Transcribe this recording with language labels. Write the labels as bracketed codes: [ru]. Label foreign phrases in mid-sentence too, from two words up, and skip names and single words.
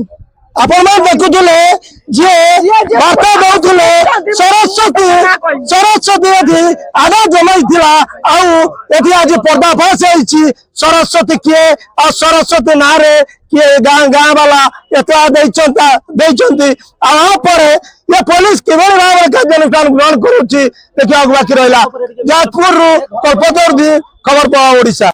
[or] ଆପଣମାନେ ଦେଖୁଥିଲେ ଯିଏ ବାର୍ତ୍ତା ଦଉଥିଲେ ସରସ୍ୱତୀ ଏଠି ଆଗ ଜମାଇଥିଲା ଆଉ ଏଠି ଆଜି ପର୍ଦ୍ଦାଫାଶ ହେଇଛି ସରସ୍ୱତୀ କିଏ ଆଉ ସରସ୍ୱତୀ ନାଁରେ କିଏ ଗାଁ ବାଲା ଏତଲା ଦେଇଛନ୍ତି ଆଉ ପରେ ଏ ପୁଲିସ କିଭଳି ଭାବରେ କାର୍ଯ୍ୟାନୁଷ୍ଠାନ ଗ୍ରହଣ କରୁଛି ଦେଖିବାକୁ ବାକି ରହିଲା ଯାଜପୁରରୁ କଳ୍ପତରୁ ଖବର ପାଓ ଓଡ଼ିଶା।